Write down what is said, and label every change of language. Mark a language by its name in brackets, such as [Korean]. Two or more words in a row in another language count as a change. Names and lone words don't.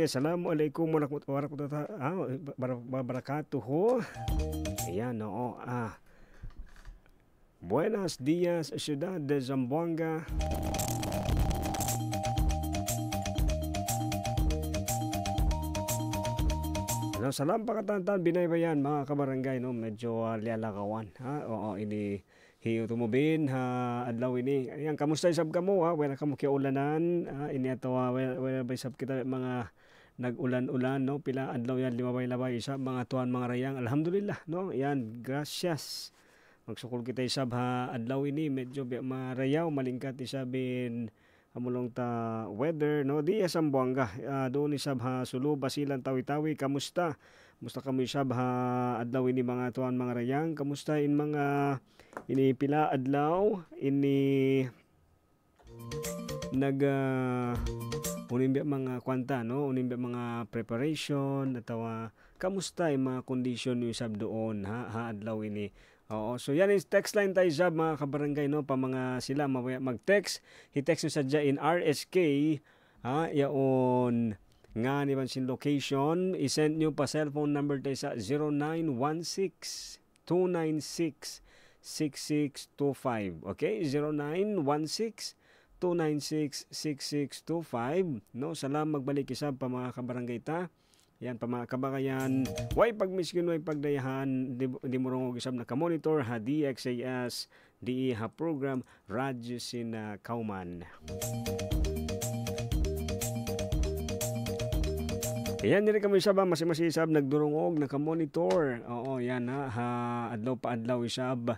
[Arabic] السلام عليكم ورحمة الله وبركاته. [Tausug] Ayan, oo. [Spanish] Buenos dias, Ciudad de Zamboanga. [Tausug] Salam pakatantan binaybayan mga kabarangay, no, medyo lialakawan, ha. Oo, ini hiyo tumubin ha adlaw ini. Ayan, kamusta isab kamo, ha? Wala kamo kiulanan, ini ato wala ba isab kita mga nag-ulan-ulan, no, pila adlaw yan limabay-labay isab mga tuan mga rayang. Alhamdulillah, no. Ayan, [Spanish] gracias. [Tausug] Magsukol kita isab ha adlaw ini medyo marayaw malingkat isabin amulong ta weather, no, di Zamboanga. Doon isab ha Sulu, Basilan, Tawi-Tawi. Kamusta? Musta kamo isab ha adlaw ini mga tuan mga rayang. Kamusta in mga ini pila adlaw ini unimbi mga kwanta, no? Unimbi mga preparation, atawa kamusta yung mga condition yung sab doon, ha adlaw ini. Oo, so yan is text line tayo sab mga kabarangay, no? Pa mga sila mag-text, hi-text nyo sadya in RSK, yaon nga ni sin location, i-send nyo pa cellphone number tayo sa 0916-296-6625. Okay? 0916-296-6625. No? Salam magbalik isab pa mga kabarangay ta. Yan pa mga kabakayan. Way pagmiskin, way pagdayahan, di mo rong isab na ka-monitor, ha DXAS, DE ha program, Radyo sin Kauman. Yan, nila kami isab, masisab, nagdurungog, naka-monitor. Oo, yan ha, adlaw pa adlaw isab.